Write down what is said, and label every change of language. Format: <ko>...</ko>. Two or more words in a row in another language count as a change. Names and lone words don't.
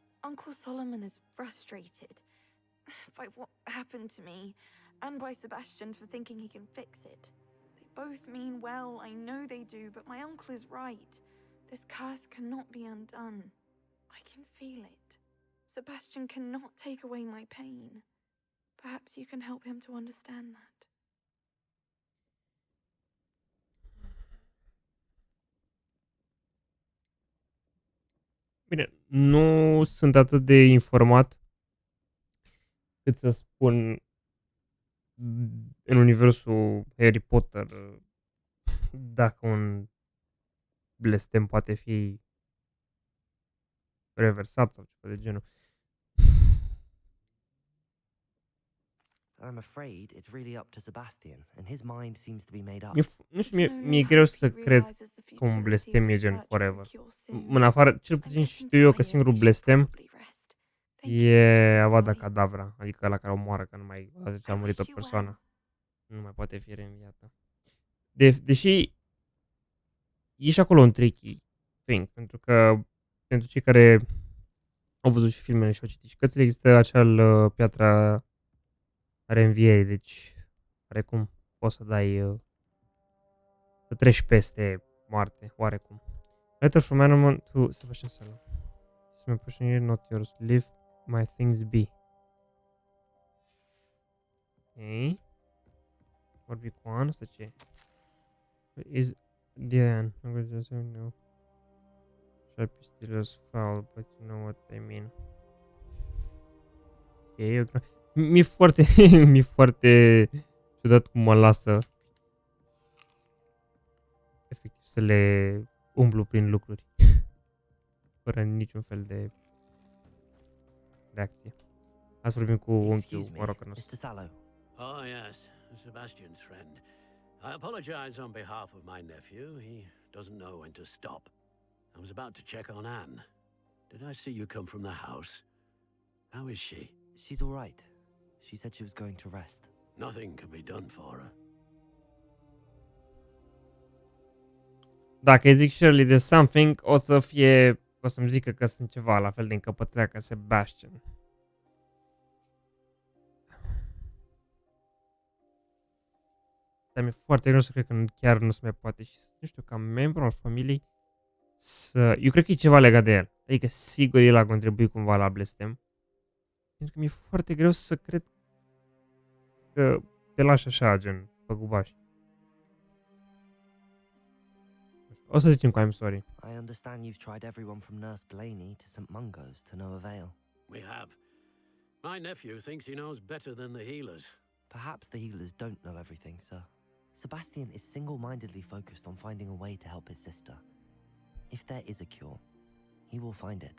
<en>Uncle Solomon is frustrated by what happened to me, and by Sebastian for thinking he can fix it. They both mean well, I know they do, but my uncle is right. This curse cannot be undone. I can feel it. Sebastian cannot take away my pain. Perhaps you can help him to understand that.</en> <ro>Bine, nu sunt atât de informat cât să spun în universul Harry Potter dacă un blestem poate fi reversat sau ceva de genul.</ro> <en>I'm afraid it's really up to Sebastian, and his mind seems to be made up.</en> <ro>Nu știu, mi-e greu să cred că un blestem e gen forever. În afară, cel puțin știu eu că singurul blestem e Avada Kedavra, adică ăla care omoară, că nu mai a murit o persoană. Nu mai poate fi reînviată. Deși e și acolo un</ro> <en>tricky thing,</en> <ro>pentru că pentru cei care au văzut și filmele și au citit și cărțile, există acel piatra reînvierii, deci oarecum poți să dai să treci peste moarte, oarecum.</ro> <en>Letter from animal to Sebastian Sallow. It's my person here, not yours. Leave my things be. Ok.</en> <ro>Vorbi cu An, asta ce?</ro> <en>Is Diane. I'm going to say no. Sharp still is foul, but you know what I mean.</en> <ro>Ok, mi-e foarte, mi-e foarte ciudat cum mă lasă efectiv să le umblu prin lucruri fără niciun fel de reacție. Azi vorbim cu unchiul Morocănosul.</ro> <en>Mr. Sallow. Oh, yes, Sebastian's friend. I apologize on behalf of my nephew. He doesn't know when to stop. I was about to check on Anne. Did I see you come from the house? How is she? She's all right. She said she was going to rest. Nothing can be done for her.</en> <ro>Dacă îi zic Shirley de something, o să-mi zică că sunt ceva la fel de încăpățânat ca Sebastian. Dar mi-e foarte greu să cred că chiar nu se mai poate și nu știu, ca membru al familiei eu cred că e ceva legat de el. Adică sigur el a contribuit cumva la blestem. Pentru că mi-e foarte greu să cred că te lași așa, gen, pe gubaș. O să zicem că</ro> <en>I'm sorry. I understand you've tried everyone from Nurse Blaney to St. Mungo's to no avail. We have. My nephew thinks he knows better than the healers. Perhaps the healers don't know everything, sir. Sebastian is single-mindedly focused on finding a way to help his sister. If there is a cure, he will find it.</en>